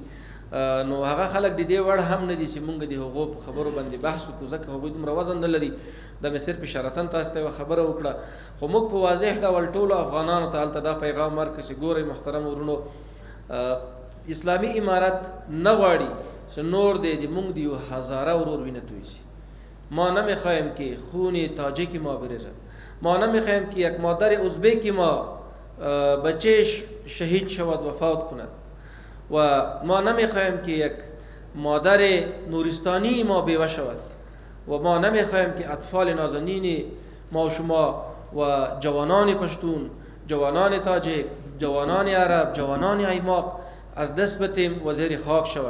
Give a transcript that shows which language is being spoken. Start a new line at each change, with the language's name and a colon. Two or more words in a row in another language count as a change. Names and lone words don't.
Pashto: نو هغه خلک د دې وړ هم نه دي چې مونږ د هغو په خبرو باندې بحث وکړو، ځکه هغوی دومره وزن نه لري. دا مې صرف اشارتاً تاسو ته یوه خبره وکړه، خو موږ په واضح ډول ټولو افغانانو ته هلته دا پیغام ورکړه چې ګورئ محترم ورونو، اسلامي امارت نه غواړي چې نور د موږ د یو هزاره ورور وینه توی شي.
Persian: ما نمیخوایم که خون تاجیک ما بریزد، ما نمیخوایم که یک مادر ازبک ما بچهش شهید شود وفات کند و ما نمیخوایم که یک مادر نورستانی ما بیوه شود و ما نمیخوایم که اطفال نازنین ما شما و جوانان پشتون، جوانان تاجیک، جوانان عرب، جوانان ایماق از دست بتیم و زیر خاک شود.